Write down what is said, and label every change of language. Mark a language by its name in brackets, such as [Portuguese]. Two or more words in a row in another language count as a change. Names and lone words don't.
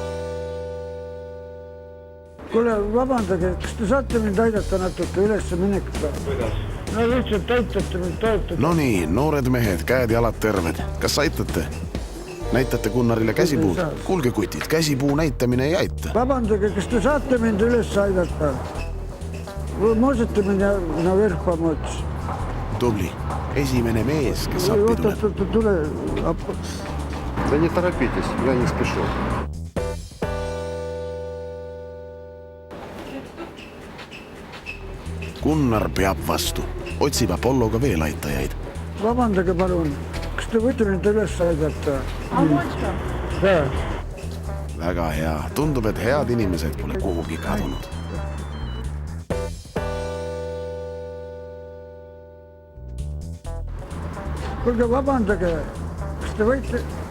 [Estonian] Kuule, vabandage, kas te saate mind aidata natuke ülesse minekuga? No lihtsalt aitate mind toetada. No nii, noored mehed, käed ja jalad terved. Kas aitate? Näitate Gunnarile käsipuud? Kuulge kutid, käsipuu näitamine ei aita. Vabandage, kas te saate mind üles aidata? [Russian] Можете меня наверх помочь? [Estonian] Tubli. Esimene mees, kes appi tuleb. [Russian] Да не торопитесь, я не спешу. [Estonian] Gunnar peab vastu, otsib Apolloga veel aitajaid. Vabandage palun, kas te võite mind üles aidata? Väga hea, tundub, et head inimesed pole kuhugi kadunud. Kuulge, vabandage, kas te võite...